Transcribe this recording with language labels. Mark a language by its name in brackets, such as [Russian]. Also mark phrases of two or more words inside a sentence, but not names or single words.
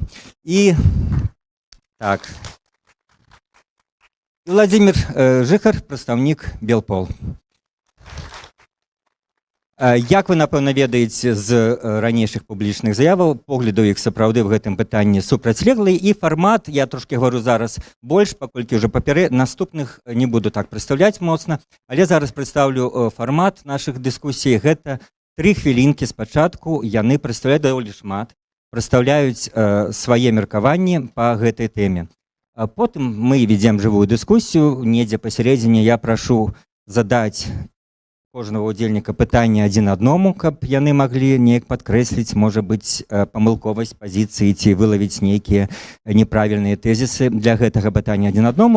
[Belarusian] І так. Владимир Жыхар, прадстаўнік Белпол. Як вы, напэўна, ведаеце з ранейшых публічных заяваў, погляды іх сапраўды в гэтым пытанні супрацьлеглыя, і фармат, я трошки говорю зараз больш, паколькі ўжо наступных не буду так прадстаўляць моцна, але зараз прадстаўлю фармат нашых дыскусій. Гэта 3 хвілінкі спачатку, яны прадстаўляюць даволі шмат, прадстаўляюць свае меркаванні па гэтай тэме. Потым мы ведзем жывую дыскусію, недзе пасярэдзіне я прашу задаць кожнага удзельніка пытанне адзін аднаму, каб яны маглі неяк падкрэсліць, можа быць, памылковасць пазіцыі ці вылавіць нейкія неправільныя тэзісы для гэтага пытання адзін аднаму.